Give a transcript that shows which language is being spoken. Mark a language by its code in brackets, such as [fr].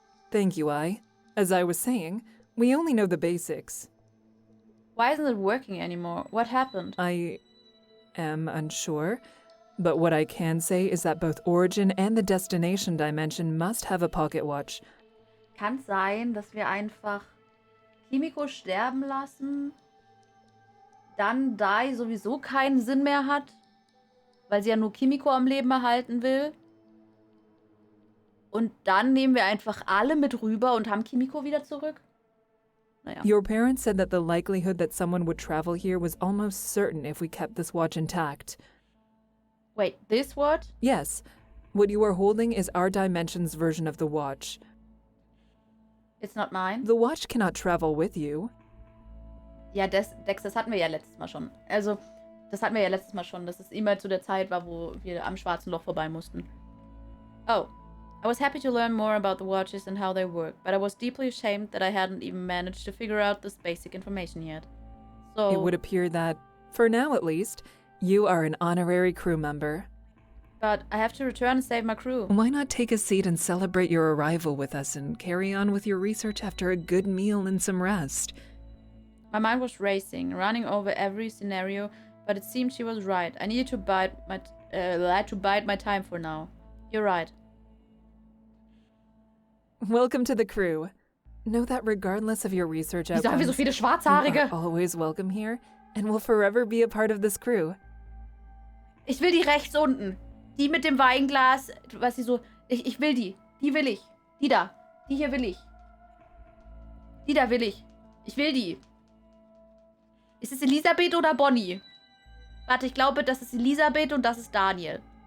[en] Thank you, As I was saying, we only know the basics. Why isn't it working anymore? What happened? I am unsure, but what I can say is that both Origin and the Destination Dimension must have a pocket watch. [de] Kann sein, dass wir einfach Kimiko sterben lassen, dann Dai sowieso keinen Sinn mehr hat, weil sie ja nur Kimiko am Leben erhalten will. Und dann nehmen wir einfach alle mit rüber und haben Kimiko wieder zurück. Naja. [en] Your parents said that the likelihood that someone would travel here was almost certain if we kept this watch intact. Wait, this watch? Yes. What you are holding is our dimension's version of the watch. It's not mine? The watch cannot travel with you. [de] Ja, Dex, das hatten wir ja letztes Mal schon. Also, das hatten wir ja letztes Mal schon, dass es immer zu der Zeit war, wo wir am schwarzen Loch vorbei mussten. [en] Oh. I was happy to learn more about the watches and how they work, but I was deeply ashamed that I hadn't even managed to figure out this basic information yet. So... It would appear that, for now at least, you are an honorary crew member. But I have to return and save my crew. Why not take a seat and celebrate your arrival with us and carry on with your research after a good meal and some rest? My mind was racing, running over every scenario, but it seemed she was right. I needed to bide my time for now. You're right. Welcome to the crew. Know that regardless of your research [de] Wieso haben wir so viele Schwarzhaarige? [en] are always welcome here and will forever be a part of this crew. [de] Ich will die rechts unten. Die mit dem Weinglas, was sie so... Ich will die. Die will ich. Die da. Die hier will ich. Die da will ich. Ich will die. Ist es Elisabeth oder Bonnie? Warte, ich glaube, das ist Elisabeth und das ist Daniel.